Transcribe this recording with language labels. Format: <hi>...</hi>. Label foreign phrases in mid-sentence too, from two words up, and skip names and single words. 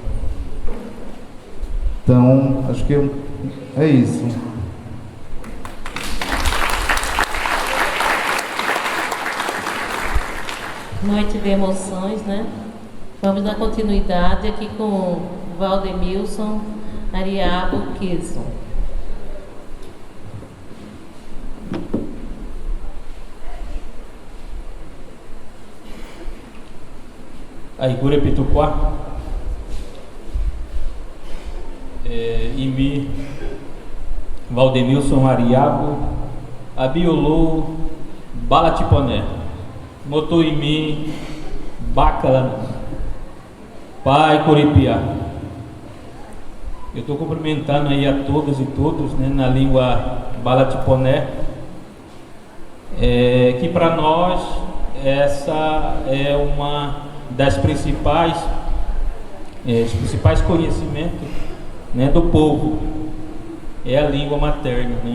<pt>Então, acho que é isso. Noite de emoções, né? Vamos dar continuidade aqui com Valdemilson Ariabo Kilson.</pt> <umo>Aigure Pituquá, Imi Valdemilson Ariabo, Abiolô Balatiponé, Motoimi Bacala, Pai Coripiá.</umo> <pt>Eu estou cumprimentando aí a todas e todos, né, na língua Balatiponé, que para nós essa é uma das principais conhecimentos, né, do povo, é a língua materna, né?</pt>